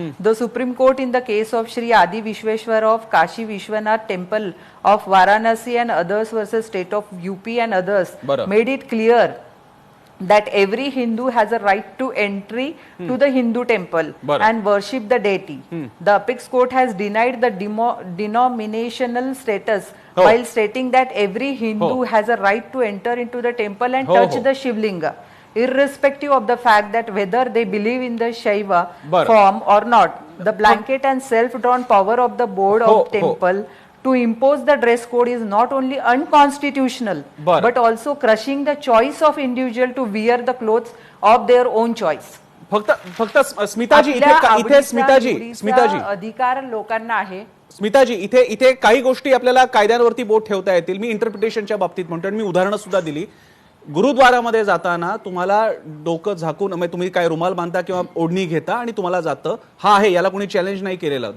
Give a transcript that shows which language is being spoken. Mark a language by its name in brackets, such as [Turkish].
[English] The Supreme Court in the case of Shri Adi Vishweshwar of Kashi Vishwanath temple of Varanasi and others versus state of UP and others made it clear that every Hindu has a right to entry to the Hindu temple and worship the deity. The apex court has denied the denominational status while stating that every Hindu has a right to enter into the temple and touch the Shivlinga, irrespective of the fact that whether they believe in the Shaiva form or not. The blanket and self-drawn power of the board of temple to impose the dress code is not only unconstitutional but also crushing the choice of individual to wear the clothes of their own choice. [Marathi] फक्त स्मिताजी इथे स्मिताजी अधिकार लोकांना आहे. स्मिताजी इथे काही गोष्टी आपल्याला कायद्यांवरती बोट ठेवता येतील. मी इंटरप्रिटेशनच्या बाबतीत म्हणतो आणि मी उदाहरणं सुद्धा दिली. गुरुद्वारामध्ये जाताना तुम्हाला डोकं झाकून म्हणजे तुम्ही काय रुमाल बांधता किंवा ओढणी घेता आणि तुम्हाला जातं, हा आहे, याला कोणी चॅलेंज नाही केलेलं.